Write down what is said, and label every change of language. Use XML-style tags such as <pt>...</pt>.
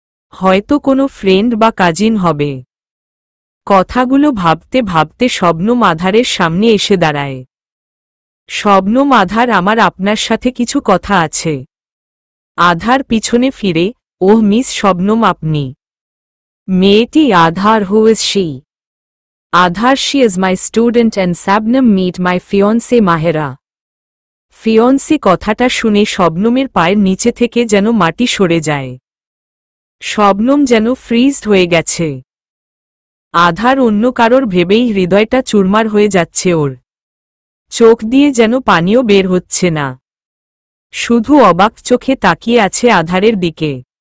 <bn>হয়তো কোনো ফ্রেন্ড বা কাজিন হবে। কথাগুলো ভাবতে ভাবতে শবনম আধারের সামনে এসে দাঁড়ায়। শবনম, আধার, আমার আপনার সাথে কিছু কথা আছে। আধার পিছনে ফিরে, ওহ মিস শবনম, আপনি? মেয়েটি, আধার,</bn> <en>Who is she? Aadhar, she is my student and Sabnam, meet my fiancé Mahera.</en> <bn>Fiancé কথাটা শুনে শবনমের পায়ের নিচে থেকে যেন মাটি সরে যায়। শবনম যেন ফ্রিজড হয়ে গেছে। আধার অন্য কারোর ভেবেই হৃদয়টা চুরমার হয়ে যাচ্ছে ওর। চোখ দিয়ে যেন পানিও বের হচ্ছে না, শুধু অবাক চোখে তাকিয়ে আছে আধারের দিকে।</bn>